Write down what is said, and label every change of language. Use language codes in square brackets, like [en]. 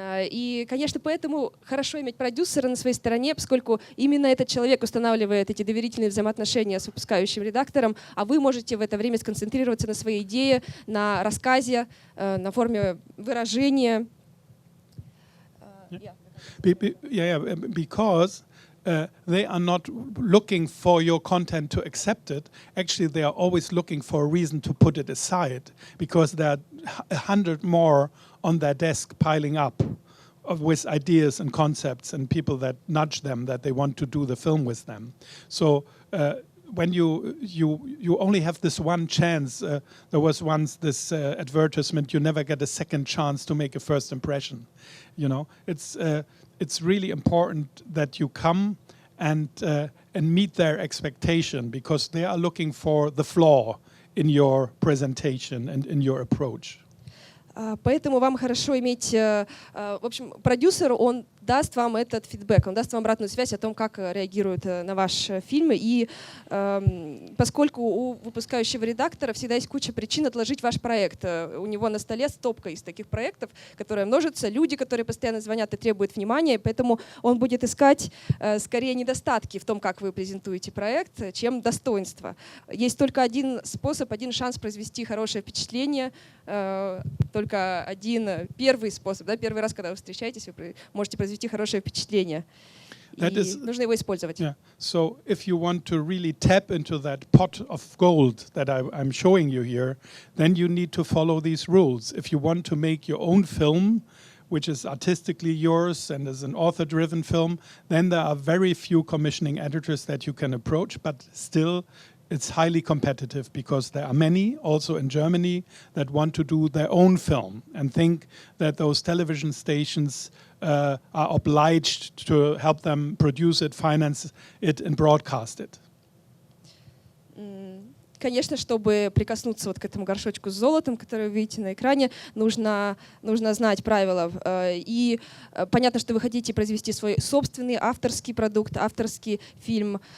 [ru] И, конечно, поэтому хорошо иметь продюсера на своей стороне, поскольку именно этот человек устанавливает эти доверительные взаимоотношения с выпускающим редактором, а вы можете в это время сконцентрироваться на своей идее, на рассказе, на форме выражения. [en] Because they are not looking for your content to accept it. Actually, they are always looking for a reason to put it aside, because there are 100 more on their desk piling up with ideas and concepts and people that nudge them that they want to do the film with them. So when you only have this one chance, there was once this advertisement, you never get a second chance to make a first impression. You know, it's really important that you come and meet their expectation, because they are looking for the flaw in your presentation and in your approach. [ru] Поэтому вам хорошо иметь, в общем, продюсер, он даст вам этот фидбэк, он даст вам обратную связь о том, как реагируют на ваш фильм. И поскольку у выпускающего редактора всегда есть куча причин отложить ваш проект, у него на столе стопка из таких проектов, которые множатся, люди, которые постоянно звонят и требуют внимания, поэтому он будет искать скорее недостатки в том, как вы презентуете проект, чем достоинства. Есть только один способ, один шанс произвести хорошее впечатление, только один первый способ, да, первый раз, когда вы встречаетесь, вы можете произвести хорошее впечатление. И нужно его использовать. [en] Yeah. So if you want to really tap into that pot of gold that I'm showing you here, then you need to follow these rules. If you want to make your own film, which is artistically yours and is an author-driven film, then there are very few commissioning editors that you can approach, but still it's highly competitive, because there are many, also in Germany, that want to do their own film and think that those television stations are obliged to help them produce it, finance it and broadcast it. [ru] Конечно, чтобы прикоснуться вот к этому горшочку с золотом, который вы видите на экране, нужно знать правила. И понятно, что вы хотите произвести свой собственный авторский продукт, авторский фильм.